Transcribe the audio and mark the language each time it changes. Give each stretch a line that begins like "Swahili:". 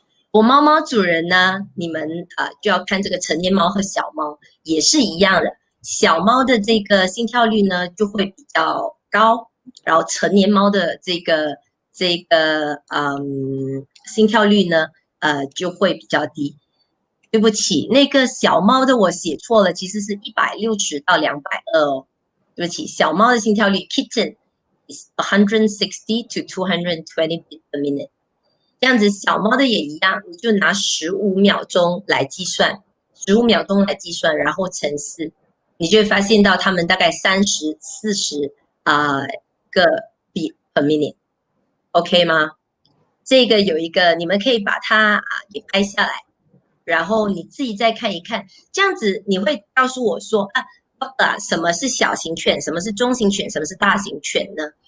Chinese: 我猫猫主人呢，你们就要看这个成年猫和小猫也是一样的，小猫的这个心跳率呢就会比较高，然后成年猫的心跳率呢就会比较低。对不起，那个小猫的我写错了，其实是160到220哦。对不起，小猫的心跳率
English: kitten is 160 to 220 beats per minute。
Chinese: 这样子，小猫的也一样，你就拿15秒钟来计算，15秒钟来计算，然后乘4，你就会发现到它们大概30、40个 beat per minute，OK 吗？这个有一个，你们可以把它给拍下来，然后你自己再看一看，这样子你会告诉我说什么是小型犬，什么是中型犬，什么是大型犬呢？